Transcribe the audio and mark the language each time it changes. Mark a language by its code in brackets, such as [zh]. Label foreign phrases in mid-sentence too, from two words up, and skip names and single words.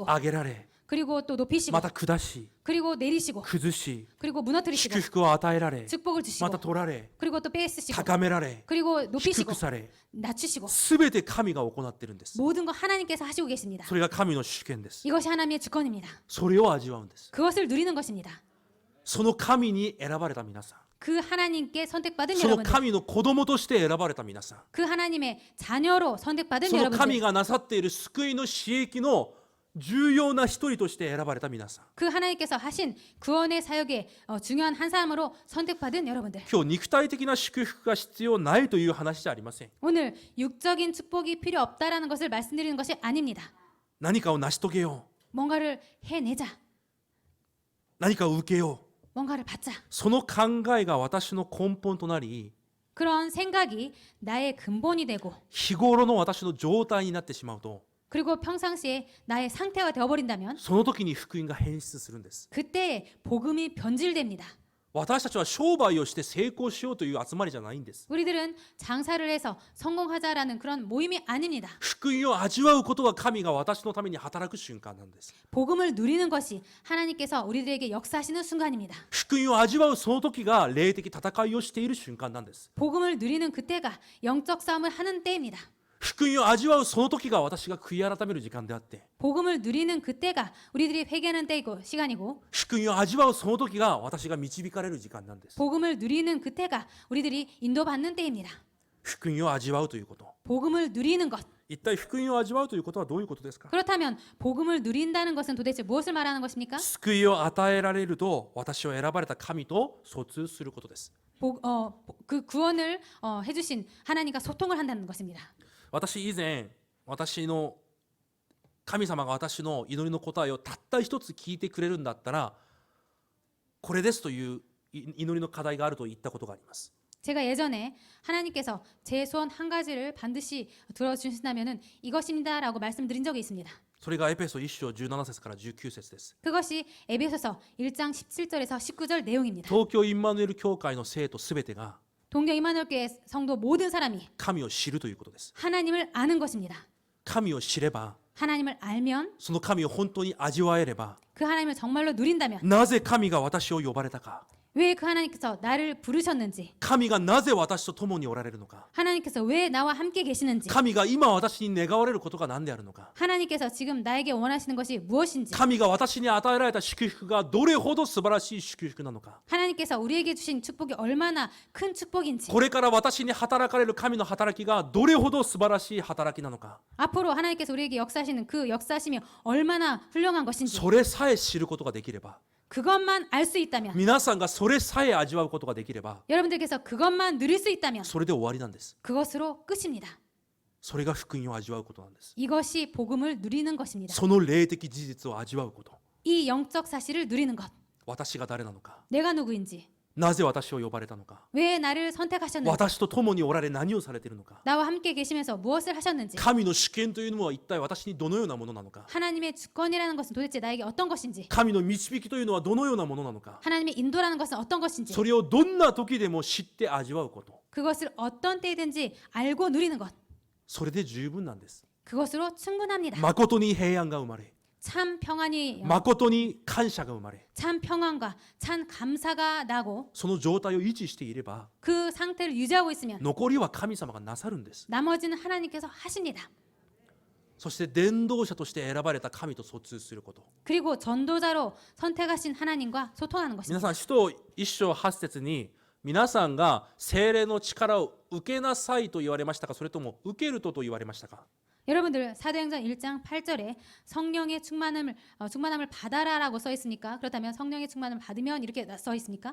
[ja] 上げられ、 [ko] 그리고 또 높이시고 [ja] また下し、 [ko] 그리고 내리시고 [ja] 崩し、 [ko] 그리고 무너뜨리시고 [ja] 祝福を与えられ、 [ko] 축복을 [ja] ま [ko] 주시고 [ja] た取られ、 [ko] 그리고 또 뺏으시고 [ja] 高められ、 [ko] 그리고 [ja] 祝 [ko] 높이시고 [ja] 福され、 [ko] 낮추시고 [ja] すべて神が行っているんです。 [ko] 모든 것 하나님께서 하시고 계십니다. [ja] それが神の主権です。 [ko] 이것이 하나님의 주권입니다. [ja] それを味わうんです。 [ko] 그것을 누리는 것입니다. [ja] その神に選ばれた皆さん、 [ko] 그 하나님께 선택받은 [ja] その [ko] 여러분들, [ja] 神の子供として選ばれた皆さん、 [ko] 그 하나님의 자녀로 선택받은 [ja] その神 [ko] 여러분들, [ja] がなさっている救いの私益の重要な一人として選ばれた皆さん、 [ko] 그 하나님께서 하신 구원의 사역의 중요한 한 사람으로 선택받은 여러분들. [ja] 今日肉体的な祝福が必要ないという話じゃありません。 [ko] 오늘 육적인 축복이 필요 없다라는 것을 말씀드리는 것이 아닙니다. [ja] 何かを成し遂げよう、 [ko] 뭔가를 해내자. [ja] 何かを受けよう。 [ko] 뭔가를 받자. [ja] その考えが私の根本となり、 [ko] 그런 생각이 나의 근본이 되고 [ja] 日頃の私の状態になってしまうと、 [ko] 그리고 평상시에 나의 상태가 되어버린다면 [ja] その時に福音が変質するんです。 [ko] 그때 복음이 변질됩니다. [ja] 私たちは商売をして成功しようという集まりじゃないんです。 [ko] 우리들은 장사를 해서 성공하자라는 그런 모임이 아닙니다. [ja] 福音を味わうことが神が私のために働く瞬間なんです。 [ko] 복음을 누리는 것이 하나님께서 우리들에게 역사하시는 순간입니다. [ja] 福音を味わうその時が霊的戦いをしている瞬間なんです。 [ko] 복음을 누리는 그때가 영적 싸움을 하는 때입니다. [ja] 福音を味わうその時が私が悔い改める時間であって、 [ko] 복음을 누리는 그때가 우리들이 회개하는 때이고 시간이고 [ja] 福音を味わうその時が私が導かれる時間なんです。 [ko] 복음을 누리는 그때가 우리들이 인도받는 때입니다. [ja] 福音を味わうということ。 [ko] 복음을 누리는 것. [ja] 一体福音を味わうということはどういうことですか？ [ko] 그렇다면 복음을 누린다는 것은 도대체 무엇을 말하는 것입니까? [ja] 救いを与えられると私を選ばれた神と疎通することです。 [ko] 그 구원을 해주신 하나님과 소통을 한다는 것입니다. [ja] 私以前、神様が私の祈りの答えをたった一つ聞いてくれるんだったら、これですという祈りの課題があると言ったことがあります。 [ko] 제가 예전에 하나님께서 제 소원 한 가지를 반드시 들어주신다면은 이것입니다라고 말씀드린 적이 있습니다. [ja] それがエペソ1章17節から19節です。 [ko] 그것이 에베소서 1장 17절에서 19절 내용입니다. [ja] 東京インマヌエル教会の生徒すべてが [ko] 동경 이마누엘교회 성도 모든 사람이 [ja] 神を知るということです。 [ko] 하나님을 아는 것입니다. [ja] 神を知れば、 [ko] 하나님을 알면 [ja] その神を本当に味わえれば、 [ko] 그 하나님을 정말로 누린다면 [ja] なぜ神が私を呼ばれたか、 [ko] 왜 그 하나님께서 나를 부르셨는지 [ja] 神がなぜ私と共におられるのか、 [ko] 하나님께서 왜 나와 함께 계시는지 [ja] 神が今私に願われることが何であるのか、 [ko] 하나님께서 지금 나에게 원하시는 것이 무엇인지 [ja] 神が私に与えられた祝福がどれほど素晴らしい祝福なのか、 [ko] 하나님께서 우리에게 주신 축복이 얼마나 큰 축복인지 [ja] これから私に働かれる神の働きがどれほど素晴らしい働きなのか、 [ko] 앞으로 하나님께서 우리에게 역사하시는 그 역사심이 얼마나 훌륭한 것인지 [ja] それさえ知ることができれば、 [ko] 그것만 알 수 있다면 [ja] 皆さんがそれさえ味わうことができれば、 [ko] 여러분들께서 그것만 누릴 수 있다면 [ja] それで終わりなんです。 [ko] 그것으로 끝입니다. [ja] それが福音を味わうことなんです。 [ko] 이것이 복음을 누리는 것입니다. [ja] その霊的事実を味わうこと。 [ko] 이 영적 사실을 누리는 것. [ja] 私が誰なのか、 [ko] 내가 누구인지, [ja] なぜ私を呼ばれたのか、 [ko] 왜 나를 선택하셨는지, [ja] 私と共におられ何をされているのか、 [ko] 나와 함께 계시면서 무엇을 하셨는지, [ja] 神の主権というのは一体私にどのようなものなのか、 [ko] 하나님의 주권이라는 것은 도대체 나에게 어떤 것인지, [ja] 神の導きというのはどのようなものなのか、 [ko] 하나님의 인도라는 것은 어떤 것인지, [ja] それをどんな時でも知って味わうこと、 [ko] 그것을 어떤 때든지 알고 누리는 것. [ja] それで十分なんです。 [ko] 그것으로 충분합니다. [ja] 誠に平安が生まれ、 [ko] 참 평안이 [ja] 誠に感謝が生まれ、 [ko] 참 평안과 참 감사가 나고 [ja] その状態を維持していれば、 [ko] 그 상태를 유지하고 있으면 [ja] 残りは神様がなさるんです。 [ko] 나머지는 하나님께서 하십니다. [ja] そして伝道者として選ばれた神と疎通すること。 [ko] 그리고 전도자로 선택하신 하나님과 소통하는 [ja] 皆 [ko] 것입니다. [ja] さん、使徒1章8節に皆さんが聖霊の力を受けなさいと言われましたか、それとも受けると言われましたか？ [ko] 여러분들 사도행전 1장 8절에 성령의 충만함을 받아라라고 써 있으니까, 그렇다면 성령의 충만함을 받으면 이렇게 써 있습니까?